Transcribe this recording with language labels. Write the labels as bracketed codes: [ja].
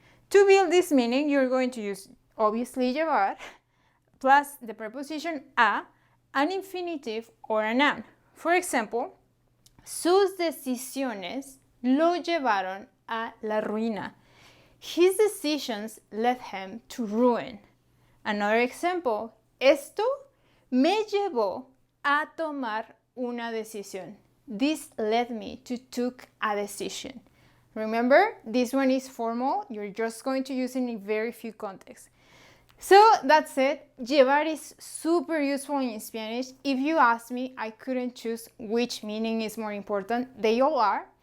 [en] To build this meaning, you're going to use, obviously, llevar, plus the preposition a, an infinitive or a noun. For example, [es] sus decisiones lo llevaron a la ruina. [en] His decisions led him to ruin. Another example, [es] esto me llevó a tomar una decisión. [en] This led me to take a decision. Remember, this one is formal. You're just going to use it in very few contexts. So that's it. Llevar is super useful in Spanish. If you ask me, I couldn't choose which meaning is more important. They all are.